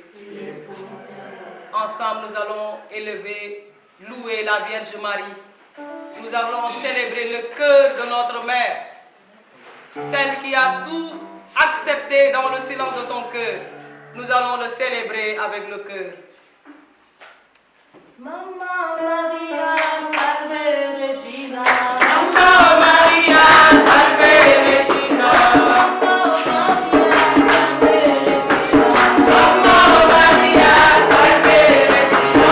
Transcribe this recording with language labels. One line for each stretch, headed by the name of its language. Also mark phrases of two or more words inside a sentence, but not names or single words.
French: Priez pour nous qui avons. Ensemble, nous allons élever, louer la Vierge Marie. Nous allons célébrer le cœur de notre Mère, celle qui a tout accepté dans le silence de son cœur. Nous allons le célébrer avec le cœur.
Italian: Mamma Maria,
Latin: salve Regina.
Italian: Mamma Maria,
Latin: salve Regina.
Italian: Mamma Maria,
Latin: salve Regina.